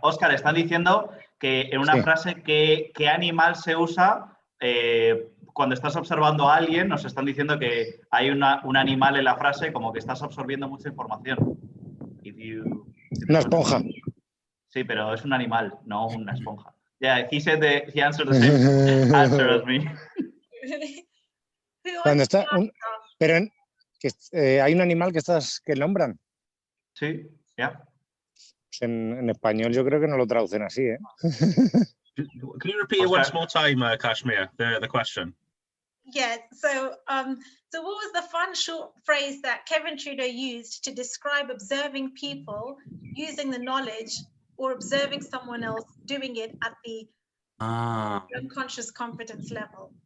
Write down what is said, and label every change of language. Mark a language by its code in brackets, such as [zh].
[es] Oscar, están diciendo que en una frase ¿qué animal se usa cuando estás observando a alguien? Nos están diciendo que hay un animal en la frase, como que estás absorbiendo mucha información. Una esponja. Sí, pero es un animal, no una esponja. [en] Yeah, he said he answered the same answer as me. [es] Cuando está pero hay un animal que nombran. Sí, ya. Pues en español yo creo que no lo traducen así, ¿eh? [en] Can you repeat it once more time, Kashmir, the question? Yeah, so so what was the fun short phrase that Kevin Trudeau used to describe observing people using the knowledge or observing someone else doing it at the unconscious competence level?